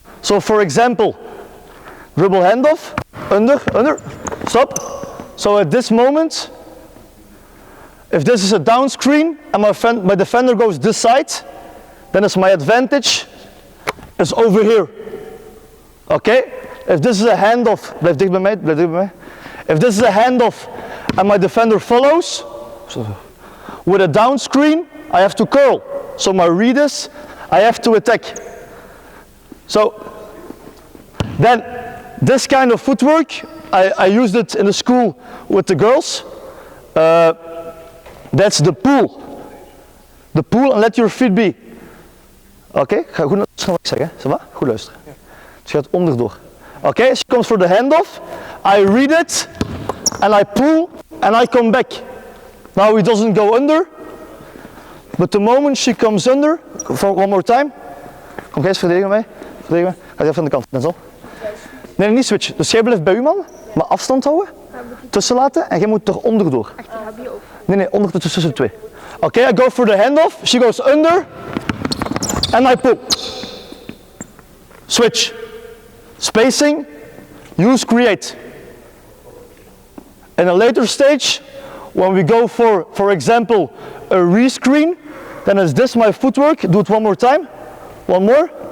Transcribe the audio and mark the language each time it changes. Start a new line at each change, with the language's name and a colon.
English: So for example, dribble handoff, under, stop. So at this moment, if this is a down screen and my defender goes this side, then it's my advantage is over here. Okay? If this is a handoff,
Dutch: blijf dicht bij mij.
English: If this is a handoff and my defender follows, with a down screen, I have to curl. So my read is, I have to attack. So then this kind of footwork, I used it in the school with the girls. That's the pull. The pull and let your feet be.
Dutch: Oké, ga goed luisteren wat ik zeg, hè.
French: Ça va?
Dutch: Goed luisteren. Dus je gaat onderdoor.
English: Oké, she comes for the handoff. I read it and I pull and I come back. Now he doesn't go under, but the moment she comes under, for one more time.
Dutch: Kom Gijs, verdedigen mij. Verdedigen mij. Ga even aan de kant, net zo. Nee, niet switchen. Dus jij blijft bij uw man, maar afstand houden, tussen laten en jij moet er onderdoor. Nee, onder tussen de twee.
English: Oké, I go for the handoff. She goes under and I pull. Switch. Spacing. Use create. In a later stage, when we go for example, a rescreen, then is this my footwork. Do it one more time. One more.